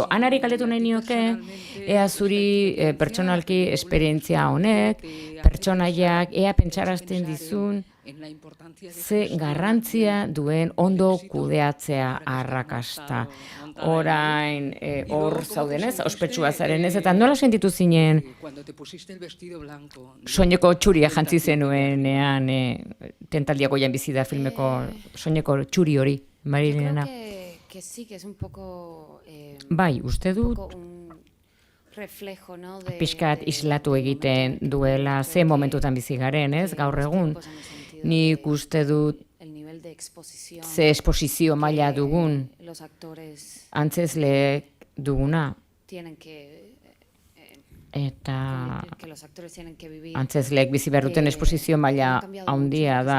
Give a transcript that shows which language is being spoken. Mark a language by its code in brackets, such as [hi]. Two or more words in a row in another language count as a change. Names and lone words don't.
[eu] Anari galdetu nahi nioke, ea zuri pertsonalki esperientzia honek, pertsonaiak, ea pentsarazten dizun, ze garrantzia duen ondo kudeatzea arrakasta. Orain, hor zaudenez, ospetsua zarenez, eta nola sentitu zinen soineko txuria jantzi zenuenean, tentaldiako jan bizi da filmeko soineko txuri hori, Marilena. [es] Que sí, que es un poco... [eu] Bai, uste dut, [es] reflejo, no? [eu] pixkat islatu egiten duela ze momentutan bizi garen, ez, gaur egun. Nik uste dut ze esposizio maila dugun, antzezleek duguna, eta antzezleek bizi behar duten esposizio maila handia da.